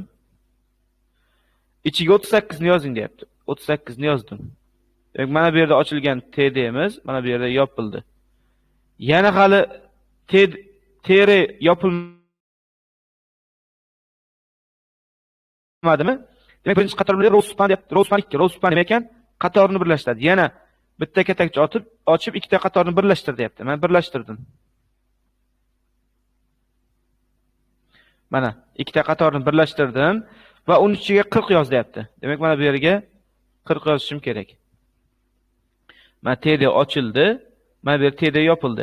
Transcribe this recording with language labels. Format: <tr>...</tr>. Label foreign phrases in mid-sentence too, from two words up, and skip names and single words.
<uz>İchiga 38 ni yozing deyapti. 38 ni yozdim. Demak, mana bu yerda ochilgan TD'miz mana bu yerda yopildi. Yana hali TR yopilmadimi? Demak, birinchi qator bilan</uz> <en>row span</en> <uz>deyapti.</uz> <en>Row span</en> <uz>2,</uz> <en>row span</en> <uz>nima ekan? Qatorni birlashtiradi. Yana bitta katakcha ochib ikkita qatorni birlashtir deyapti. Men birlashtirdim. Mana ikkita qatorni birlashtirdim va uning ichiga 40 yoz deyapti. Demak, mana bu yerga 40 yozishim kerak. Mana TD ochildi, mana bu yer TD yopildi.</uz>